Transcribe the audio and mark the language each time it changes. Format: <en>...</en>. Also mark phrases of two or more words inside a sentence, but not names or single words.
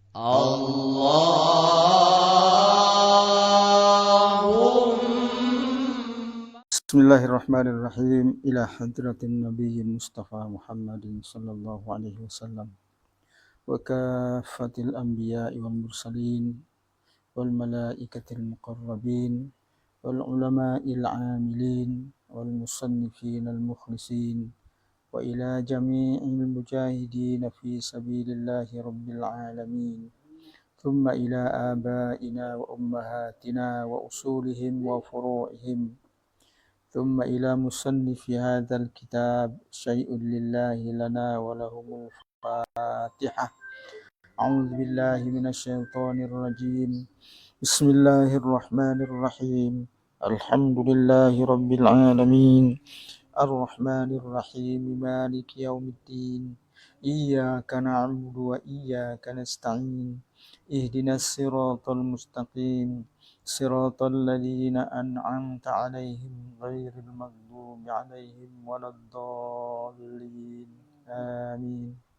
<ar>Bismillahirrahmanirrahim. إلى حضرة النبي المصطفى محمد صلى الله عليه وسلم وكافة الأنبياء والمرسلين والملائكة المقربين والعلماء العاملين والمصنفين المخلصين وإلى جميع المجاهدين في سبيل الله رب العالمين. ثم إلى آبائنا وأمهاتنا وأصولهم وفروعهم. ثم إلى مصنف هذا الكتاب شيء لله لنا ولهم الفاتحة. أعوذ بالله من الشيطان الرجيم. بسم الله الرحمن الرحيم. الحمد لله رب العالمين الرحمن الرحيم مالك يوم الدين إياك نعبد وإياك نستعين اهدنا الصراط المستقيم صراط الذين أنعمت عليهم غير المغضوب عليهم ولا الضالين آمين.</ar>